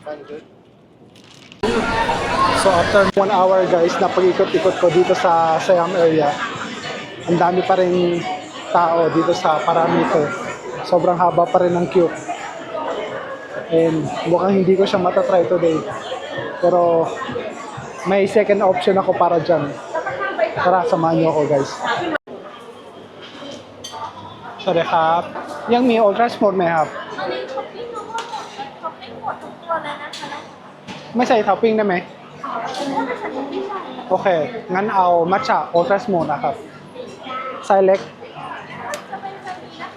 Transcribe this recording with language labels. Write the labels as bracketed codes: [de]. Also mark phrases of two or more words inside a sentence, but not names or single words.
[tl] So after 1 hour guys na pag-ikot-ikot ko dito sa Siam area, ang dami pa rin tao dito sa Paramito. Sobrang haba pa rin ng queue. And mukhang hindi ko siya matatry today. Pero may second option ako para dyan. Tara, samahan niyo ako guys. [th] Sorry ครับ ยังมี Ultra Sport ไหมครับ อันนี้ท็อปปิ้งทั้งหมดท็อปปิ้งหมดทุกตัวเลยนะคะ ไม่ใส่ท็อปปิ้งได้ไหม ถ้าไม่ใส่ท็อปปิ้งได้ โอเค งั้นเอามัทฉะ Ultra Smooth นะครับ ไซส์เล็ก จะเป็นไซส์นี้นะคะ